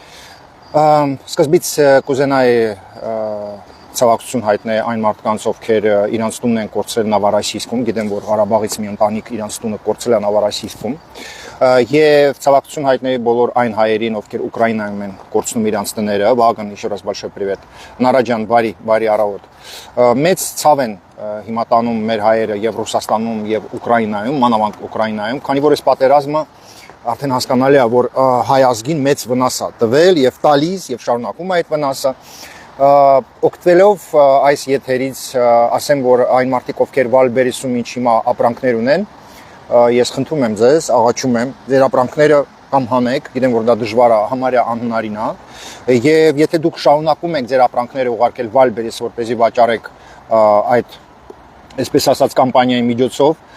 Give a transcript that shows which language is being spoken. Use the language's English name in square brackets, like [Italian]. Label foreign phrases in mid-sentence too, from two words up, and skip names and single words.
[Armenian] Սկզբից կուզենայի ցավակցություն հայտնել այն մարդկանց, ովքեր իրանց տունն են կորցրել Նավարասիիսկում, գիտեմ, որ Ղարաբաղից մի ընտանիք իրանց տունը կորցրել է Նավարասիիսկում, եւ ցավակցություն հայտնել բոլոր այն հայերին, ովքեր Ուկրաինայում են կորցնում իրանց տները, Վահագն, [Russian] еще раз большой привет։ [Armenian] Նարա ջան, բարի առավոտ։ Մեծ ցավ են հիմա տանում մեր հայերը եւ Ռուսաստանում եւ Ուկրաինայում, մանավանդ Ուկրաինայում, քանի որ այս պատերազմը արդեն հասկանալի է, որ հայ ազգին մեծ վնաս է տվել եւ տալիս եւ շարունակում է այդ վնասը։ Օգտվելով այս եթերից ասեմ, որ այն մարդիկ, ովքեր Վալբերիսում ինչ հիմա ապրանքներ ունեն, ես խնդրում եմ ձեզ, աղաչում եմ, ձեր ապրանքները կամ հանեք, գիտեմ, որ դա դժվար է, համարյա անհնարին է, եւ եթե դուք շարունակում եք ձեր ապրանքները ուղարկել Վալբերիս, որպեսզի վաճառեք այդ, այսպես ասած, կամպանիայի միջոցով,